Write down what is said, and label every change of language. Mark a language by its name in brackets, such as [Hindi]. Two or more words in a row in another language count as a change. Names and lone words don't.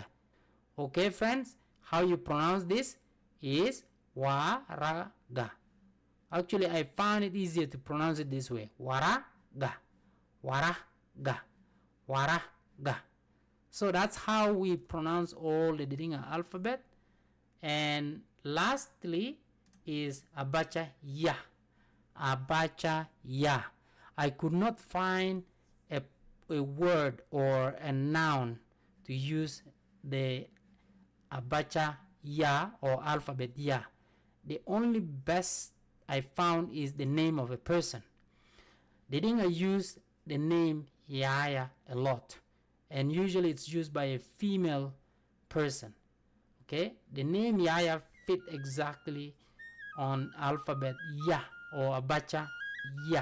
[English] Okay, friends, how you pronounce this is waraga. Actually, I found it easier to pronounce it this way. Waraga. Waraga. Waraga. So that's how we pronounce all the Didinga alphabet. And lastly is [Didinga] abacha ya. Abacha ya. [English] I could not find a word or a noun to use the [Didinga] abacha ya [English] or alphabet ya. The only best I found is the name of a person. Didinga use the name Yaya a lot, and usually it's used by a female person. Okay, the name Yaya fit exactly on alphabet Ya or [Didinga] abacha Ya.